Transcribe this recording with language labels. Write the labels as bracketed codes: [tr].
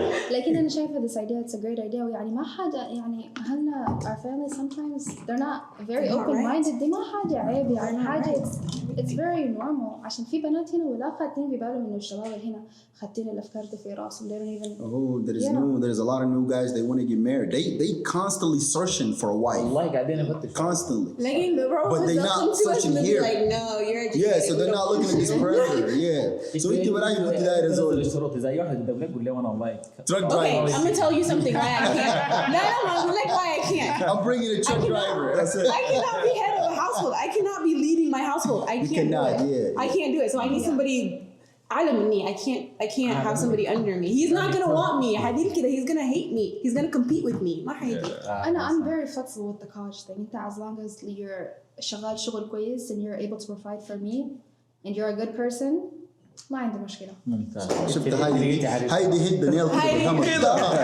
[en] لكن أنا شايفة this idea it's a great idea ويعني ما حاجة يعني أهلنا our family sometimes they're not very open-minded. [ar] دي ما حاجة عيب يعني حاجة it's very normal. عشان في بنات هنا ولا خاتين ببالهم إنه الشباب هنا خاتين الأفكار دي في راسهم. [en] They don't even. Oh, there's a lot of new guys they want to get married. They constantly searching for a wife. [ar] والله قاعدين نفتش. [en] Constantly. But they're not searching here. Like, no, you're educated. Yeah, so they're not looking at this forever. [ar] Yeah. So انت برايك قلت ده الزول. الشروط زي واحد يقول لك قول لي وانا والله. [en] Truck Okay, driver. I'm gonna tell you something why I can't. No, like why I can't. I'm bringing a truck driver. That's it. I cannot be head of a household. I cannot be leading my household. I can't do it. Yeah. I can't do it. So I need somebody على مني. I can't have somebody under me. He's not gonna want me. حديد كده. He's gonna hate me. He's gonna compete with me. ما حيجي. I'm very flexible with the college thing. انت as long as you're شغال شغل كويس and you're able to provide for me and you're a good person. [ar] ما عندي مشكلة. ممتاز. شفت هايدي هيد دانيال كده